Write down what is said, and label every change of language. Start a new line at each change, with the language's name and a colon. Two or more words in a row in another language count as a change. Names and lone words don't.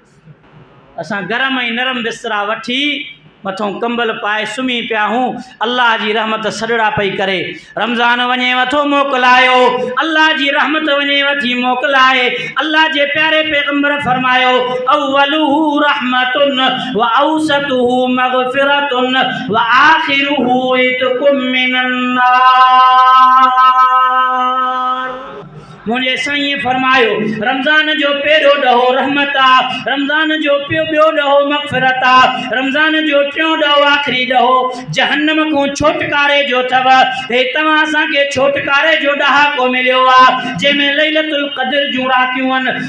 Sindhi: असां गरम ऐं नरम बिस्तरा वठी मथों कंबल पाए सुम्ही पिया हूं, अल्लाह जी रहमत सॾड़ा पई करे। रमज़ान वञे वथो मोकिलायो, अल्लाह जी रहमत वञे वठी मोकिलाए। अल्लाह जे प्यारे पैगंबर फरमायो,
Arabic: أوله رحمة وأوسطه مغفرة وآخره عتق من النار.
Sindhi: मुझे साईं फरमायो, रमज़ान जो पहिरियों ॾहो रहमत आहे, रमज़ान जो ॿियो ॾहो मग़फ़िरत आहे, रमज़ान जो टियों ॾहो आख़िरी ॾहो जहन्नम खां छोटकारे जो अथव। हे तव्हां असांखे छोटकारे जो ॾहाको मिलियो आहे, जंहिंमें लैलतुल क़द्र जूं रातियूं आहिनि।